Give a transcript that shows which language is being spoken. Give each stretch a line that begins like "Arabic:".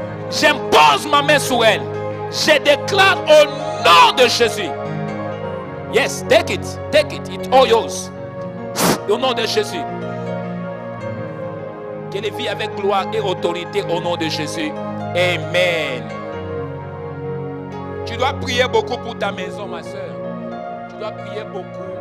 French: J'impose ma main sur elle. Je déclare au nom de Jésus.
English: Yes, take it, it's all yours.
French: Au nom de Jésus. Qu'elle vit avec gloire et autorité au nom de Jésus. Amen. Tu dois prier beaucoup pour ta maison, ma soeur. Tu dois prier beaucoup.